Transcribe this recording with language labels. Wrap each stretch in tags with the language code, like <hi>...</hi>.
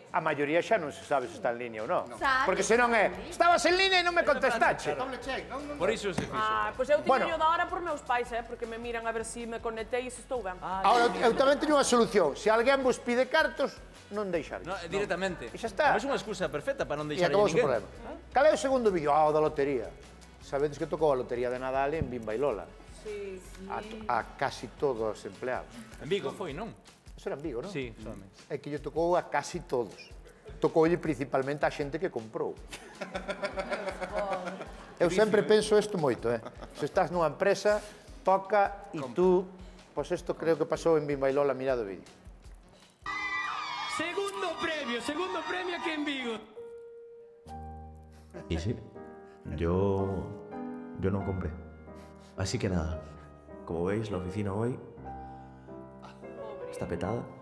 <gl>A maioría xa non se sabe se está en línea ou non. Sabe, Porque senón estabas en línea e non me contestache. Doble check, non? Por iso se fixo. Pois eu tiño Bueno. yo da hora por meus pais, porque me miran a ver se me conectei e se estou ben. Ahora, eu tamén teño unha solución. Se alguén vos pide cartos, non deixar. No, directamente. E xa está. É unha excusa perfecta para non E deixar a acabou o ninguén. problema. Cal é o segundo vídeo? O da lotería. Sabedes que tocou a lotería de Nadal en Bimba e Lola. Sí. A casi todos os empleados. En Vigo foi, non? Eso era en Vigo, non? Sí, solamente. É que lle tocou a casi todos. Tocoulle principalmente a xente que comprou. Eu sempre penso isto moito, Se estás nunha empresa, toca e tú... Pois isto creo que pasou en Bimba e Lola, mirado o vídeo. Segundo premio aquí en Vigo.</gl> <es>Y sí, yo no compré. Así que nada, como veis, la oficina hoy está petada.</es>